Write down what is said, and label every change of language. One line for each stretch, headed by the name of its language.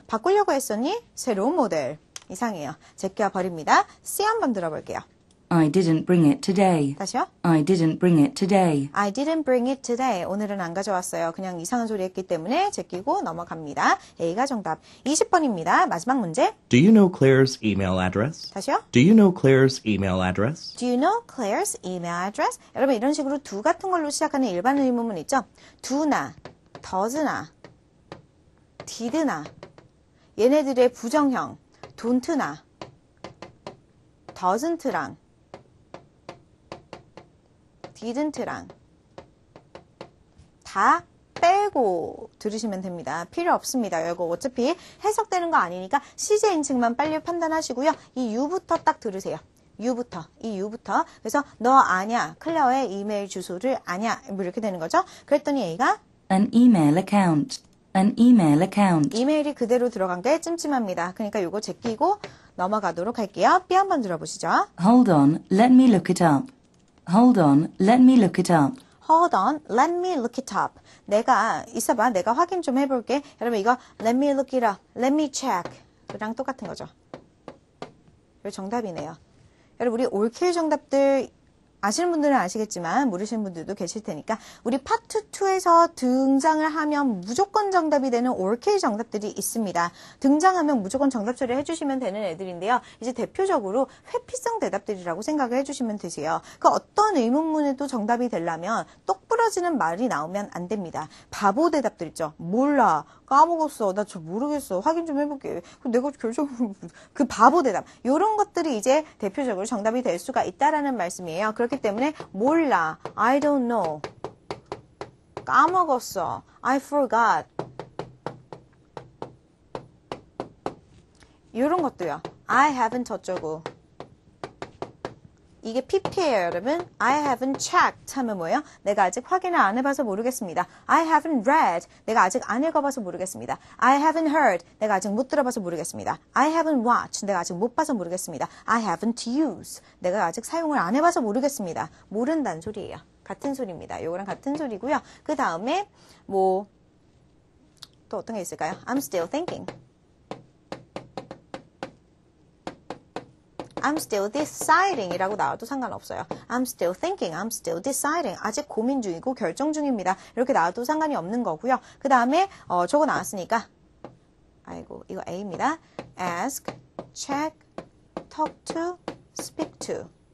Korean: 바꾸려고 했었니? 새로운 모델. 이상해요. 제껴 버립니다. C 한번 들어볼게요.
English: I didn't bring it today.
Korean: 다시요.
English: I didn't bring it today. I didn't bring it today.
Korean: 오늘은 안 가져왔어요. 그냥 이상한 소리 했기 때문에 제끼고 넘어갑니다. A가 정답. 20번입니다. 마지막 문제.
English: Do you know Claire's email address?
Korean: 다시요.
English: Do you know Claire's email address? Do you know Claire's email address?
Korean: 여러분 이런 식으로 do 같은 걸로 시작하는 일반 의문문 있죠? do나, does나, did나 얘네들의 부정형 don't나, doesn't랑 didn't랑 다 빼고 들으시면 됩니다. 필요 없습니다. 이거 어차피 해석되는 거 아니니까 시제인칭만 빨리 판단하시고요. 이 U부터 딱 들으세요. U부터, 이 U부터. 그래서 너 아냐? 클레어의 이메일 주소를 아냐? 뭐 이렇게 되는 거죠. 그랬더니 A가
English: An email account. An email account.
Korean: 이메일이 그대로 들어간 게 찜찜합니다. 그러니까 이거 제끼고 넘어가도록 할게요. B 한번 들어보시죠.
English: Hold on, let me look it up. Hold on, let me look it up. Hold on, let me look it up.
Korean: 내가 있어봐, 내가 확인 좀 해볼게. 여러분 이거
English: let me look it up, let me check.
Korean: 그랑 똑같은 거죠. 이거 정답이네요. 여러분 우리 올킬 정답들 아시는 분들은 아시겠지만 모르시는 분들도 계실 테니까 우리 파트 2에서 등장을 하면 무조건 정답이 되는 올킬 정답들이 있습니다. 등장하면 무조건 정답 처리를 해주시면 되는 애들인데요. 이제 대표적으로 회피성 대답들이라고 생각을 해주시면 되세요. 그 어떤 의문문에도 정답이 되려면 똑 부러지는 말이 나오면 안 됩니다. 바보 대답들 있죠. 몰라. 까먹었어. 나 저 모르겠어. 확인 좀 해볼게. 내가 결정을 그 바보 대답. 이런 것들이 이제 대표적으로 정답이 될 수가 있다라는 말씀이에요. 그렇기 때문에 몰라.
English: I don't know.
Korean: 까먹었어.
English: I forgot.
Korean: 이런 것도요.
English: I haven't
Korean: 어쩌고. 이게 PP예요, 여러분.
English: I haven't checked
Korean: 하면 뭐예요? 내가 아직 확인을 안 해봐서 모르겠습니다.
English: I haven't read.
Korean: 내가 아직 안 읽어봐서 모르겠습니다.
English: I haven't heard.
Korean: 내가 아직 못 들어봐서 모르겠습니다.
English: I haven't watched.
Korean: 내가 아직 못 봐서 모르겠습니다.
English: I haven't used.
Korean: 내가 아직 사용을 안 해봐서 모르겠습니다. 모른다는 소리예요. 같은 소리입니다. 요거랑 같은 소리고요. 그 다음에 뭐 또 어떤 게 있을까요?
English: I'm still thinking. I'm still deciding
Korean: 이라고 나와도 상관없어요.
English: I'm still thinking, I'm still deciding.
Korean: 아직 고민 중이고 결정 중입니다. 이렇게 나와도 상관이 없는 거고요. 그 다음에 저거 나왔으니까 아이고 이거 A입니다.
English: Ask, check, talk to, speak to.